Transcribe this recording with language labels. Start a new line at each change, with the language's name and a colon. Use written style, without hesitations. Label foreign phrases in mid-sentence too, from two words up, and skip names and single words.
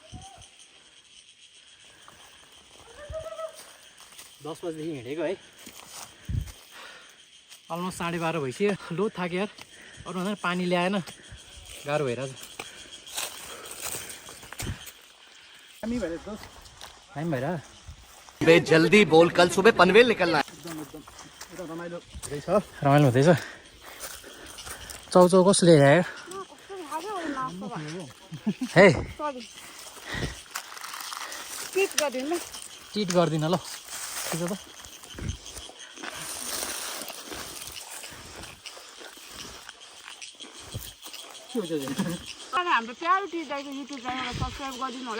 Nepali: 10 बजेदेखि हिँडेको है अलमोस्ट 12:30 भइसक्यो लो थाक्यो यार अरू भन्दा पानी ल्याएन गाह्रो भइरहेछ हामी भएर त टाइम भइरह
Hindi: बे जल्दी बोल कल सुबह पनवेल निकलना है
Nepali: रमाइलो हुँदैछ चाउचाउ कसले ल्यायो हे चिट गर्दिन ल ठिक छ हाम्रो प्यारो टी दाइको युट्युब च्यानललाई सब्स्क्राइब गरिदिनु होला